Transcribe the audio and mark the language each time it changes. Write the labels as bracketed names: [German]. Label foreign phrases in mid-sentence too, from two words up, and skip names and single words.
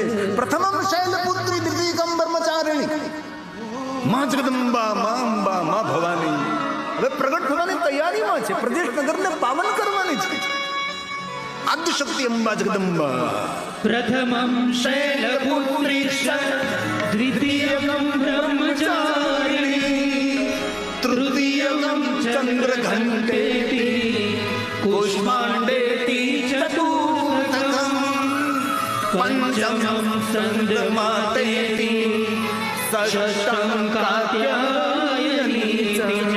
[Sanskrit] પ્રથમમ શૈલપુત્રી દ્વિતીયકમ બ્રહ્મચારિણી, [Gujarati] માં જગદંબા, માં અંબા, માં ભવાની હવે પ્રગટ થવાની તૈયારીમાં છે, પ્રદેશ નગરને પાવન કરવાની છે. આદ્યશક્તિ અંબા જગદંબા. [Sanskrit] પ્રથમમ શૈલપુત્રી દ્વિતીયકમ બ્રહ્મચારિણી चंद्र घंटेति कुष्मांडेति चतुर्थकम् पंचमं चंद्रमातेति षष्ठं कात्यायनीति च